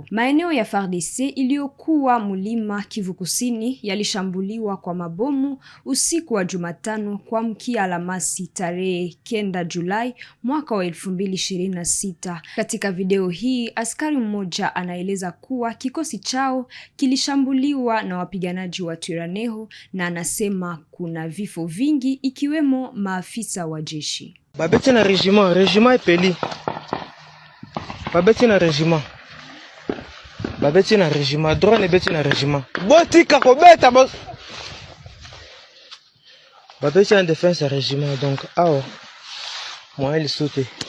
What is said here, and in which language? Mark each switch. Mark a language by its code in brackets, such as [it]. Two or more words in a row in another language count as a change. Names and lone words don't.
[sw] Maeneo ya FARDC iliyokuwa Mulima, Kivu Kusini yalishambuliwa kwa mabomu usiku wa Jumatano kuamkia Alhamisi tarehe 9 Julai mwaka wa 2026. Katika video hii, askari mmoja anaeleza kuwa kikosi chao kilishambuliwa na wapiganaji wa Twirwaneho na anasema kuna vifo vingi ikiwemo maafisa wa jeshi. [ln] Babeti na regiment epeli. Babeti na regiment. Babeti na regiment, drone beti na regiment. Botika ko beta boss. [fr] Babeti en défense à régiment, donc awa moyen il saute.